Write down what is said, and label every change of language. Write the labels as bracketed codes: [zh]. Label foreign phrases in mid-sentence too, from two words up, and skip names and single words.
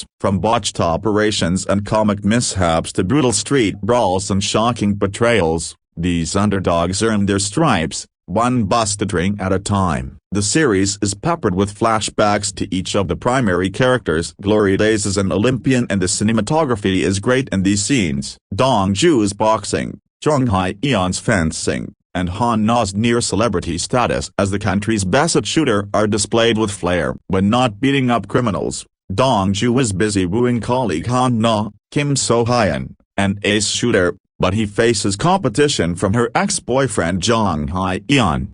[en] From botched operations and comic mishaps to brutal street brawls and shocking betrayals, these underdogs earn their stripes, one busted ring at a time. The series is peppered with flashbacks to each of the primary characters' glory days as an Olympian, and the cinematography is great in these scenes. Dong-ju's boxing, Jung Hae-yeon's fencing, and Han Na's near-celebrity status as the country's best shooter are displayed with flair. When not beating up criminals, Dong-ju is busy wooing colleague Han Na, Kim So-hyun, an ace shooter, but he faces competition from her ex-boyfriend Jung Hae-yeon.